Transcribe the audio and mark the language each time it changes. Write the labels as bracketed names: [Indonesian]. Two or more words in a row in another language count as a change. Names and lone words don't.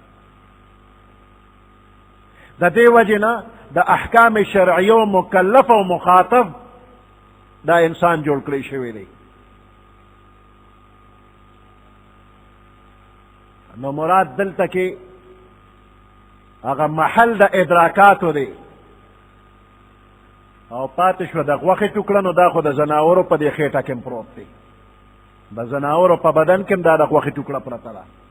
[Pashto] دا دے وجنا دا احکام شرعیو مکلف و مخاطب دا انسان جوڑ کری شوی دی نو مراد دلته کې هغه محل د ادراکاتو دی او پاتې شوه د غوښې ټوکړه نو دا خو د زناورو په دې خېټه کې پروت دی د زناورو په بدن کې دا د غوښې ټوکړه پرته ده